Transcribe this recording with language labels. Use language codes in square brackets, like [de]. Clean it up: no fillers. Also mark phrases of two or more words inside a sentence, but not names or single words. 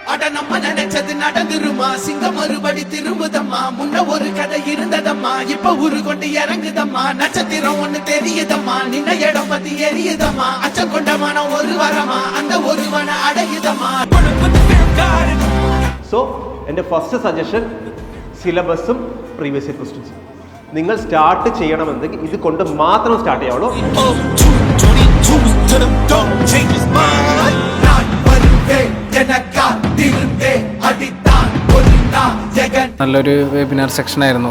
[ta] அட நம்ம நினைச்சது நடந்துருமா சிங்கம் மறுபடி திரும்புதம்மா முன்ன ஒரு கதை இருந்ததம்மா இப்ப உரு கொண்டு இறங்குதம்மா நட்சத்திரம் ஒண்ணு தெரியுதம்மா நின்ன இடம் பத்தி எரியுதம்மா அச்சம் கொண்ட மனம் ஒரு வரமா அந்த ஒருவனை அடையுதம்மா. [ml] സോ എൻ്റെ [en] first suggestion [ml] സിലബസും [en] previous year questionsum [ml] നിങ്ങൾ സ്റ്റാർട്ട് ചെയ്യണമെന്നെങ്കിൽ ഇത് കൊണ്ട് മാത്രം സ്റ്റാർട്ട് ചെയ്യാവുള്ളൂ. നല്ലൊരു [en] webinar section [ml] ആയിരുന്നു.